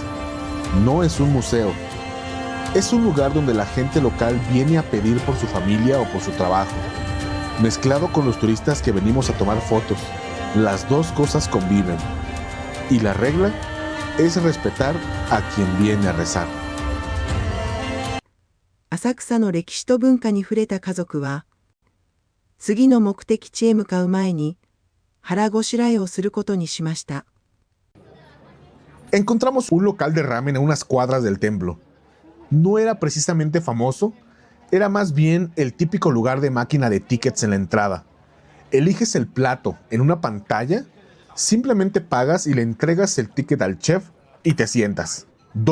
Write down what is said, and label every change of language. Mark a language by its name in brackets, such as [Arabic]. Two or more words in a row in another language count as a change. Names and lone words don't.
[Spanish] No es un museo. Es un lugar donde la gente local viene a pedir por su familia o por su trabajo, mezclado con los turistas que venimos a tomar fotos. Las dos cosas conviven. Y la regla es respetar a quien viene a rezar. [Japanese] 浅草の歴史と文化に触れた家族は、次の目的地へ向かう前に腹ごしらえをすることにしました。 [Spanish] Encontramos un local de ramen a unas cuadras del templo. No era precisamente famoso, era más bien el típico lugar de máquina de tickets en la entrada. Eliges el plato en una pantalla, simplemente pagas y le entregas el ticket al chef y te sientas.